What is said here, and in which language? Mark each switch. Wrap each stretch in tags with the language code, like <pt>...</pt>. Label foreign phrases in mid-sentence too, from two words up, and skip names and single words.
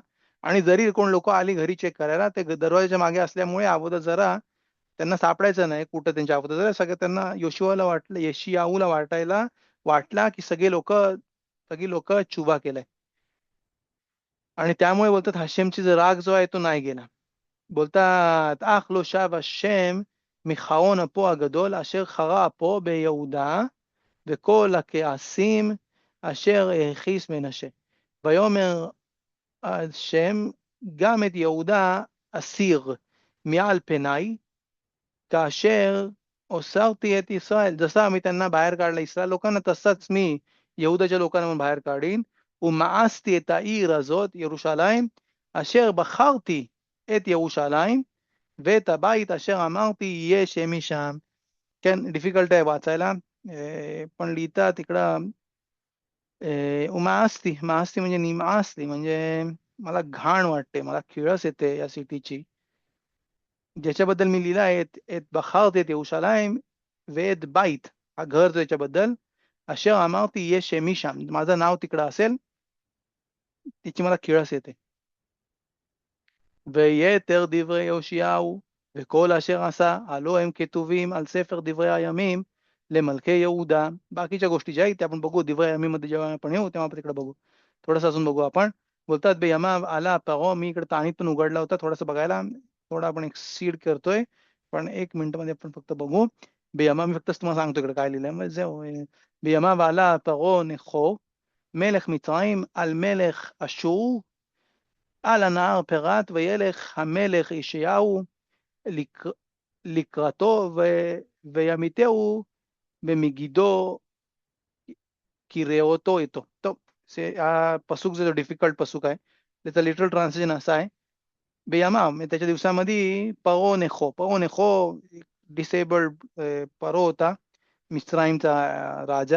<mr>आणि जरी कोण लोक आली घरी चेक करायला ते दरवाजाच्या मागे असल्यामुळे अगोदर जरा त्यांना सापडायचं नाही कुठं त्यांच्या अगोदर जरा सगळं त्यांना योशियाहूला वाटला की सगळी लोक चुबा केलाय. आणि त्यामुळे बोलतात हशेमची जो राग जो आहे तो नाही गेला.</mr> <he>बोलतात אך לא שב השם מחרון אפו הגדול אשר חרה אפו ביהודה וכל הכעסים אשר הכיס מנשה. ויאמר השם גם את יהודה אסיר מעל פניי, כאשר הסרותי את ישראל,</he> <mr>जसा आम्ही त्यांना बाहेर काढला इस्रायल लोकांना, तसाच मी यहुदाच्या लोकांना बाहेर काढीन.</mr> <he>ומאסתי את העיר הזאת, ירושלים, אשר בחרתי את ירושלים, ואת הבית אשר אמרתי יהיה שמי שם. כן,</he> <mr>डिफिकल्ट आहे वाचायला, पण लिहितात तिकडं उमासती, मासती म्हणजे निमासती, म्हणजे मला घाण वाटते, मला किळस येते या सिटीची. ज्याच्याबद्दल मी लिहिलं आहे,</mr> <he>את בחרתי את ירושלים ואת בית,</he> <mr>घर त्याच्याबद्दल,</mr> <he>אשר אמרתי יהיה שמי שם,</he> <mr>माझं नाव तिकडं असेल, तिची मला किळस येते.</mr> <he>ויתר דברי יאשיהו וכל अशर עשה, הלא הם כתובים על ספר דברי הימים למלכי יהודה.</he> <mr>बाकीच्या गोष्टी ज्या आहेत त्या आपण बघू दवרי यमीमध्ये, जेव्हा आपण येऊ तेव्हा आपण तिकडे बघू. थोडंसं अजून बघू आपण. बोलतात</mr> <he>בימיו עלה פרעה,</he> <mr>मी इकडे ताणीत पण उघडला होता थोडंसं बघायला, थोडा आपण एक सीड करतोय, पण 1 मिनिटमध्ये आपण फक्त बघू. बियमा मी फक्त तुम्हाला सांगतो इकडे काय लिहिलंय, म्हणजे बियमाव</mr> <he>עלה פרעה נכו מלך מצרים על מלך אשור על הנהר פרת, וילך המלך ישעיהו לקראתו וימיתהו במגידו</he> <mr>किरेओतो येतो. तो हा पसूक जो डिफिकल्ट पसूक आहे, त्याचं लिटरल ट्रान्सलेशन असं आहे, बियामा त्याच्या दिवसामध्ये परो नेखो डिसेबल्ड परो होता, मिस्राईमचा राजा.</mr>